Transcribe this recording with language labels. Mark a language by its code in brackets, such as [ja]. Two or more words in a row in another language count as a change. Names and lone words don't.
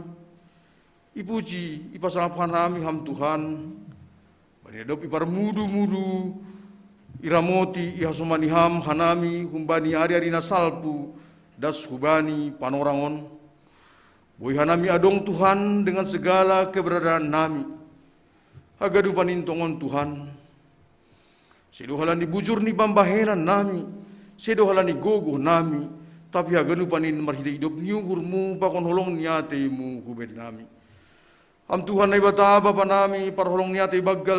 [bts] Ipuji ipasangapan nami ham Tuhan. Bani adop ipar mudu iramoti ihasomani ham hanami humbani ari nasalpu das hubani panorangon. Boy hanami adong Tuhan [id] dengan segala keberadaan [bts] nami. Hagadu panintongon Tuhan. Sedo halani bujur ni bambahenan nami. Sedo halani gogo nami. Tapi hagadu panin marhiti hidup niuhurmu pakon holong niatemu hubed nami. Am Tuhan nai bata Bapa nami parholong niate baggal.